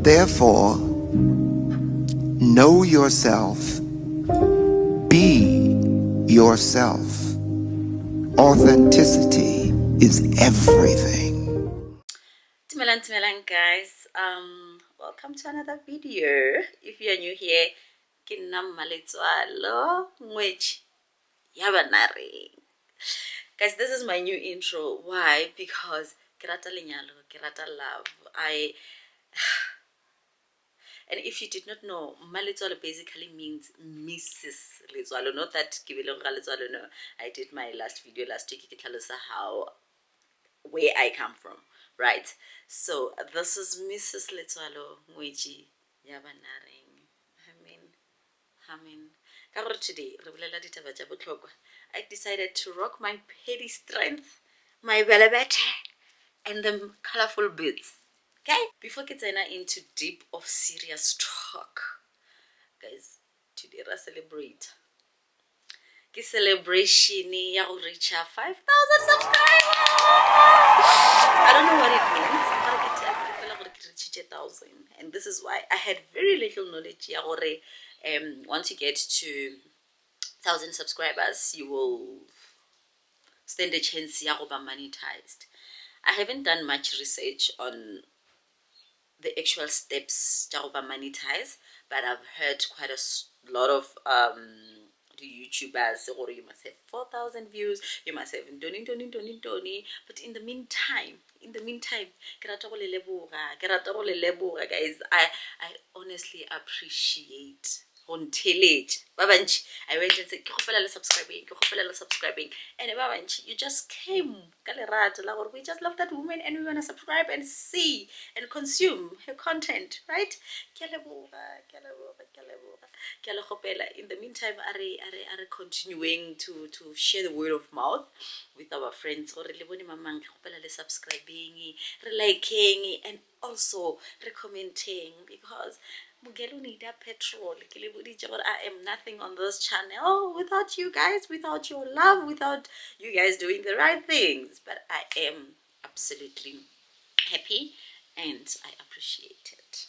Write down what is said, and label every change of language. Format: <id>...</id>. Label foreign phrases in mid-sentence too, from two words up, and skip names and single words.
<en>Therefore, know yourself, be yourself. Authenticity is everything.</en> <nso>Dumelang guys.</nso> <en>Welcome to another video. If you are new here,</en> <nso>ke nna Mmaletswalo ngwetši ya banareng.</nso> <en>Guys, this is my new intro. Why? Because</en> <nso>ke rata lenyalo, ke rata love.</nso> <en>And if you did not know, Mmaletswalo basically means Mrs. Letswalo. Not that ke belong ga Letswalo, no. I did my last video last week,</en> <nso>ke tlhalosa</nso> <en>how where I come from, right? So this is Mrs.</en> <nso>Letswalo ngwetši ya banareng.</nso> <en>Amen.</en> <nso>Ka gore today re bolela ditaba tša bohlokwa.</nso> <en>I decided to rock my petty strength, my velvet, and the colorful bits. Okay? Before</en> <nso>ke tsena</nso> <en>into deep of serious talk, guys, today we celebrate.</en> <nso>Ke celebration ya go reach 5,000 subscribers.</nso> <en>I don't know what it means, but I feel like it reached 1,000, and this is why I had very little knowledge.</en> <nso>Ya gore,</nso> <en>once you get to 1,000 subscribers, you will stand a chance</en> <nso>ya go</nso> <en>be monetized. I haven't done much research on the actual steps to be monetized, but I've heard quite a lot of the YouTubers say, or you must have 4,000 views, you must have doni. But in the meantime,</en> <nso>ke rata go le leboga,</nso> <en>guys. I honestly appreciate on tillage. I went and said,</en> <nso>ke kgopela le</nso> <en>subscribing, and you just came. We just love that woman, and we want to subscribe and see and consume her content, right?</en> <nso>Ke a leboga.</nso> <en>In the meantime, are continuing to share the word of mouth with our friends.</en> <nso>Gore le bone mamang ke kgopela le subscribing, re liking,</nso> <en>and also commenting, because Mugelo need a petrol. I am nothing on this channel without you guys, without your love, without you guys doing the right things. But I am absolutely happy and I appreciate it.</en>